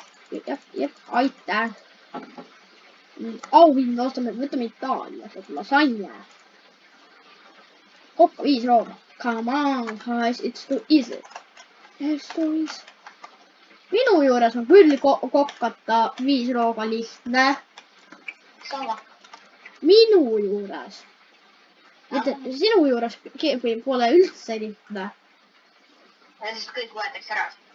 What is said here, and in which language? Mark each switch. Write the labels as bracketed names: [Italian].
[Estonian] Midagi. Aitäh. Auhinda ostame, võtame Itaalias, et lasagna. Kokka 5 rooga. [English] Come on, guys, it's too easy. It's too easy. [Estonian] Minu juures on küll kokkata 5 rooga lihtne. Sama. Minu juures. Sinu juures pole üldse lihtne. Ja siis kõik võetakse ära.